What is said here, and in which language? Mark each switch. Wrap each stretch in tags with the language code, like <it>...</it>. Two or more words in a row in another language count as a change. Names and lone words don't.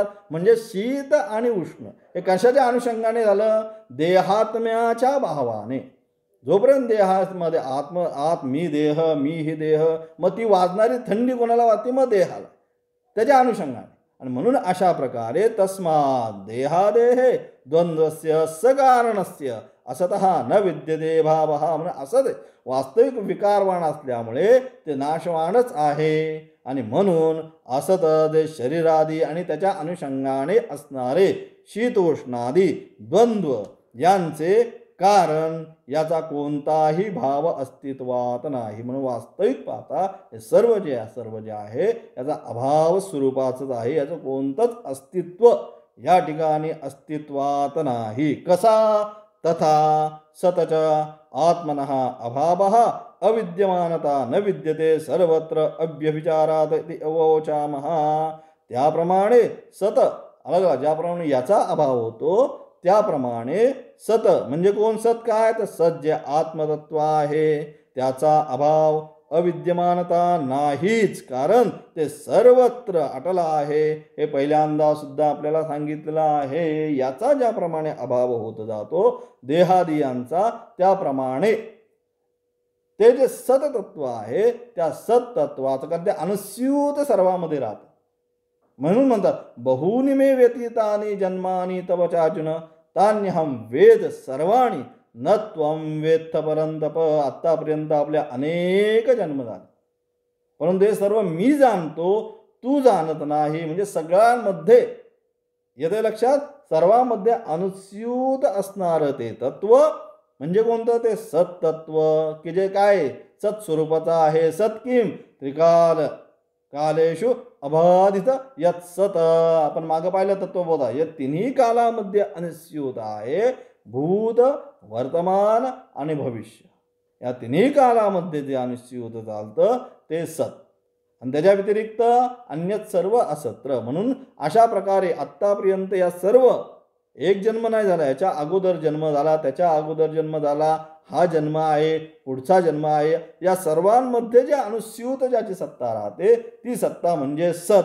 <mr>म्हणजे शीत आणि उष्ण हे कशाच्या अनुषंगाने झालं? देहात्म्याच्या भावाने. जोपर्यंत देहामध्ये आत मी देह, मी ही देह, मग ती वाजणारी थंडी कोणाला वाजते? मग देहाला, त्याच्या अनुषंगाने. आणि म्हणून अशा प्रकारे</mr> <sa>तस्मात् देहादेहे द्वंद्वस्य सकारणस्य असतः न विद्यते भावः.</sa> <mr>म्हणजे असत वास्तविक विकारवान असल्यामुळे ते नाशवानच आहे. आणि म्हणून असत जे शरीरादी आणि त्याच्या अनुषंगाने असणारे शीतोष्णादी द्वंद्व यांचे कारण याचा कोणताही भाव अस्तित्वात नाही. म्हणून वास्तविक पाहता हे सर्व जे आहे याचा अभाव स्वरूपाचंच आहे. याचं कोणतंच अस्तित्व या ठिकाणी अस्तित्वात नाही. कसा?</mr> <sa>तथा सतच आत्मनः अभावः अविद्यमानता न विद्यते सर्वत्र अव्यभिचारात इति अवोचामः.</sa> <mr>त्याप्रमाणे सत अलग ज्याप्रमाणे याचा अभाव होतो त्याप्रमाणे सत म्हणजे कोण? सत काय? तर सत जे आत्मतत्व आहे त्याचा अभाव, अविद्यमानता नाहीच, कारण ते सर्वत्र अटल आहे. हे पहिल्यांदा सुद्धा आपल्याला सांगितलेलं आहे. याचा ज्याप्रमाणे अभाव होत जातो देहादियांचा, त्याप्रमाणे ते जे सततत्व आहे त्या सततत्वाचं कारण ते अनुस्यूत सर्वामध्ये राहतं. म्हणून म्हणतात</mr> <sa>बहूनि मे व्यतीतानि जन्मानि तव चार्जुन तान्यहं वेद सर्वाणि न त्वं वेत्थ परंतप.</sa> <mr>आत्तापर्यंत आपल्या अनेक जन्म झाले परंतु हे सर्व मी जाणतो, तू जाणत नाही. म्हणजे सगळ्यांमध्ये येते लक्षात, सर्वांमध्ये अनुस्यूत असणारं ते तत्व म्हणजे कोणतं? ते सत्तत्व की जे काय सत्स्वरूपाचं आहे.</mr> <sa>सत किम त्रिकाल कालेषु अबाधित यत् सत.</sa> <mr>आपण मागं पाहिलं तत्वबोधा या तिन्ही कालामध्ये अनुस्यूत आहे. भूत, वर्तमान आणि भविष्य या तिन्ही कालामध्ये जे अनुस्यूत चालतं ते सत आणि त्याच्या व्यतिरिक्त अन्य सर्व असत्र. म्हणून अशा प्रकारे आत्तापर्यंत या सर्व एक जन्म नाही झाला, याच्या अगोदर जन्म झाला, त्याच्या अगोदर जन्म झाला, हा जन्म आहे, पुढचा जन्म आहे, या सर्वांमध्ये जे अनुस्यूत ज्याची सत्ता राहते ती सत्ता म्हणजे सत.</mr>